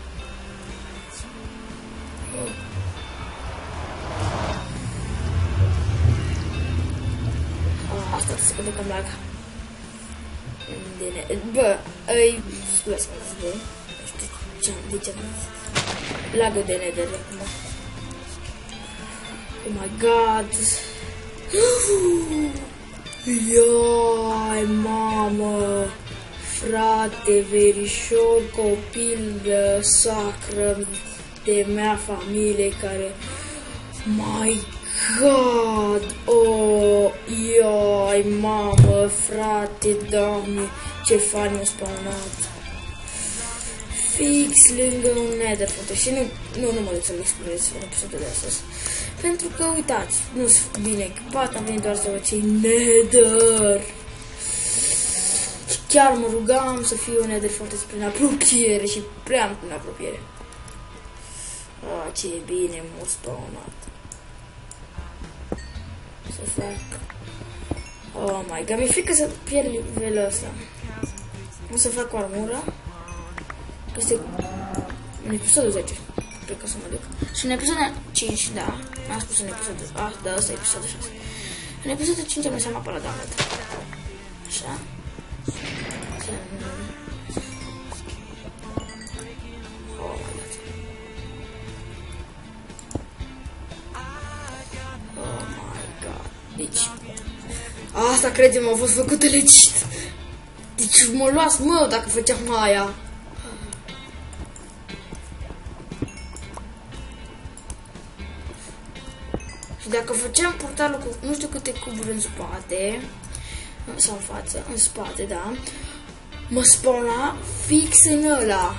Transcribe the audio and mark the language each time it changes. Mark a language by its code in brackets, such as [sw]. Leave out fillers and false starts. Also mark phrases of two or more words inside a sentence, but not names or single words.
[ro] Asta să se că lag. Bă, îi... Scuze-mă, bă. Nu știu de ce am zis. Lagul de Nether acum. [en] Oh my god. Iai, [ro] mamă. Frate, verișor, copil de sacră de mea familie care... [en] My god. [ro] Oh, iai, mamă, frate, doamne, ce fain m-a spawnat. Fix lângă un Nether, frate. Și nu mă duc să-l explorez în episodul de astăzi. Pentru că, uitați, nu sunt bine echipat, am venit doar să văd ce-i Nether. Și chiar mă rugam să fie un Nether foarte prin apropiere și prea în apropiere. Ce bine m-a spawnat. Să fac... [en] Oh my god, [ro] mi-e frică să pierd nivelul ăsta. O să fac o armură. Este în episodul 10. Cred că o să mă duc. Și în episodul 5, da. Am spus în episodul... da, ăsta e episodul 6. În episodul 5 am lăsat mapa la download. Așa. [en] Oh my god. Oh my god. [ro] Deci... Asta, crede-mă, a fost făcută legit. Deci mă luați, mă, dacă făceam aia. Și dacă făceam portalul cu nu știu câte cuburi în spate, sau în față, în spate, da, mă spawna fix în ăla.